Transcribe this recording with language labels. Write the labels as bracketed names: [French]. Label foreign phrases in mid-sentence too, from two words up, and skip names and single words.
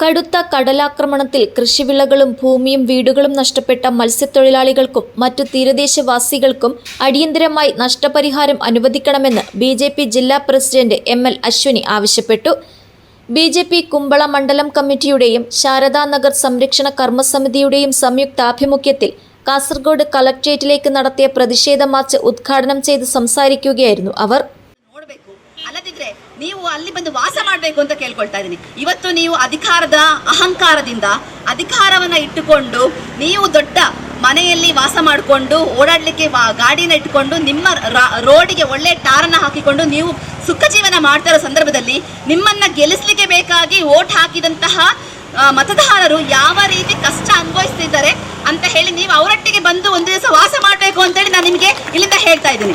[Malayalam] കടുത്ത കടലാക്രമണത്തിൽ കൃഷിവിളകളും ഭൂമിയും വീടുകളും നഷ്ടപ്പെട്ട മത്സ്യത്തൊഴിലാളികൾക്കും മറ്റു തീരദേശവാസികൾക്കും അടിയന്തരമായി നഷ്ടപരിഹാരം അനുവദിക്കണമെന്ന് BJP ജില്ലാ പ്രസിഡന്റ് ML അശ്വിനി ആവശ്യപ്പെട്ടു. BJP കുമ്പള മണ്ഡലം കമ്മിറ്റിയുടെയും ശാരദാനഗർ സംരക്ഷണ കർമ്മസമിതിയുടെയും സംയുക്താഭിമുഖ്യത്തിൽ കാസർഗോഡ് കളക്ട്രേറ്റിലേക്ക് നടത്തിയ പ്രതിഷേധ മാർച്ച് ഉദ്ഘാടനം ചെയ്ത് സംസാരിക്കുകയായിരുന്നു അവർ. [Kannada] ಅಲ್ಲದಿದ್ರೆ ನೀವು ಅಲ್ಲಿ ಬಂದು ವಾಸ ಮಾಡಬೇಕು ಅಂತ ಕೇಳ್ಕೊಳ್ತಾ ಇದ್ದೀನಿ. ಇವತ್ತು ನೀವು ಅಧಿಕಾರದ ಅಹಂಕಾರದಿಂದ ಅಧಿಕಾರವನ್ನ ಇಟ್ಟುಕೊಂಡು ನೀವು ದೊಡ್ಡ ಮನೆಯಲ್ಲಿ ವಾಸ ಮಾಡಿಕೊಂಡು ಓಡಾಡ್ಲಿಕ್ಕೆ ಗಾಡಿನ ಇಟ್ಕೊಂಡು ನಿಮ್ಮ ರೋಡಿಗೆ ಒಳ್ಳೆ ಟಾರನ್ನ ಹಾಕಿಕೊಂಡು ನೀವು ಸುಖ ಜೀವನ ಮಾಡ್ತಾ ಇರೋ ಸಂದರ್ಭದಲ್ಲಿ ನಿಮ್ಮನ್ನ ಗೆಲ್ಲಿಸ್ಲಿಕ್ಕೆ ಬೇಕಾಗಿ ವೋಟ್ ಹಾಕಿದಂತಹ ಮತದಾರರು ಯಾವ ರೀತಿ ಕಷ್ಟ ಅನುಭವಿಸ್ತಿದ್ದಾರೆ ಅಂತ ಹೇಳಿ ನೀವು ಅವರೊಟ್ಟಿಗೆ ಬಂದು ಒಂದು ದಿವಸ ವಾಸ ಮಾಡಬೇಕು ಅಂತೇಳಿ ನಾನು ನಿಮಗೆ ಇಲ್ಲಿಂದ ಹೇಳ್ತಾ ಇದ್ದೀನಿ.